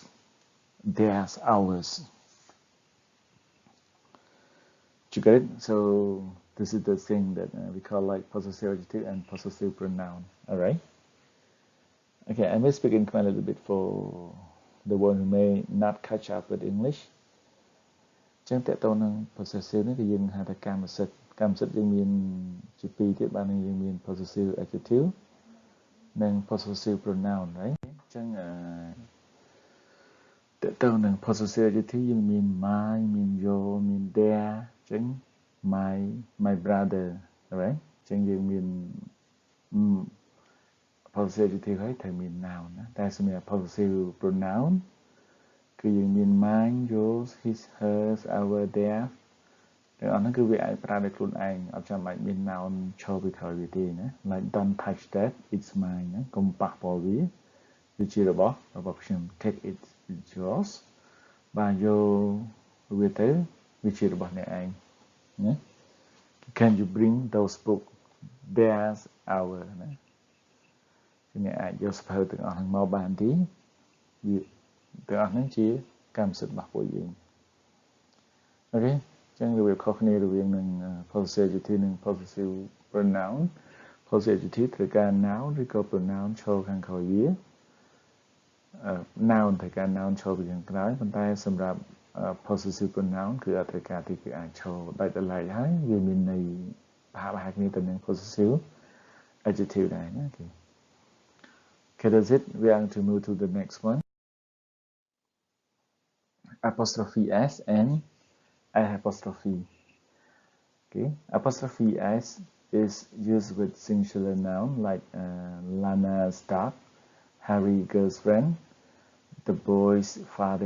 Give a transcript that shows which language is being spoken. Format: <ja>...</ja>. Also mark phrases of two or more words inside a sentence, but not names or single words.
<en>They're ours. You get it? So this is the thing that we call like possessive adjective and possessive pronoun. Alright? Okay, I may speak in Khmer a little bit for the one who may not catch up with English.</en> <km>ចឹងតើតើនឹង possessive នេះគឺយើងហៅថាកម្មសិទ្ធិយើងមានជាពីរទៀតបាទយើងមាន</km> <en>possessive adjective</en> <km>និង</km> <en>possessive pronoun</en> <km>ហើយចឹងតើតើនឹង</km> <en>possessive adjective</en> <km>យើងមាន my មាន your មាន their ចឹង</km> <en>my brother</en> <km>ហើយចឹងយើងមាន</km> <en>possessive adjective</en> <km>ហើយ ត្រូវមាន noun ណាតែសម្រាប់</km> <en>possessive pronoun</en> <km>គឺយើងមាន</km> <en>mine yours his hers our their</en> <km>ទាំងអស់ហ្នឹងគឺវាអាចប្រើដោយខ្លួនឯងអត់ចាំបា ច់មាន noun ឈរពីក្រោយវាទេណា</km> <en>like don't touch that it's mine</en> <km>ណាកុំប៉ះពាល់វាជារបស់ ខ្ញុំ</km> <en>take it it's yours</en> <km>បាទយកវាទៅវាជារបស់អ្នកឯងណា</km> <en>can you bring those book there's our</en> <km>ណាអ្នកអាចយកសភៅទាំងអស់ហ្នឹងមកបានទេវាទាំងអស់ហ្នឹងជាកម្មសិទ្ធិរបស់ពួកយើងអូខេចឹងវាខុសគ្នារវាងនឹង</km> <en>possessive adjective</en> <km>និង</km> <en>possessive pronoun possessive adjective</en> <km>ត្រូវការ noun ឬក៏ pronoun ឈរខាងក្រោយវា noun ត្រូវការ noun ឈរពីខាងក្រោយប៉ុន្តែសម្រាប់</km> <en>possessive pronoun</en> <km>គឺអត់ត្រូវការទីគឺអាចឈរដាច់ដោយឡែកហើយវាមានន័យប្រហាក់គ្នាទៅនឹង</km> <en>possessive adjective</en> <km>ដែរណាគេ</km> <en>Okay, that's it. We are going to move to the next one. Apostrophe S and apostrophe. Okay, apostrophe S is used with singular noun like Lana's dog, Harry's girlfriend, the boy's father.</en>